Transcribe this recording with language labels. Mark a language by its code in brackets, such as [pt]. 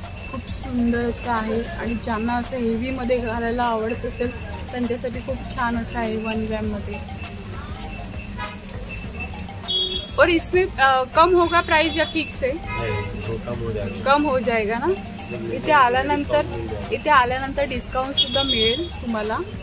[mr] खूप सुंदर असं आहे आणि ज्यांना असं हेवी मध्ये घालायला आवडत असेल त्यांच्यासाठी खूप छान असं आहे 1 ग्राम मध्ये। [hi] और इसमें कम होगा प्राइस या फिक्स है? वो कम हो जाएगा। कम हो जाएगा ना। [mr] इथे आल्यानंतर डिस्काउंट सुद्धा मिळेल तुम्हाला।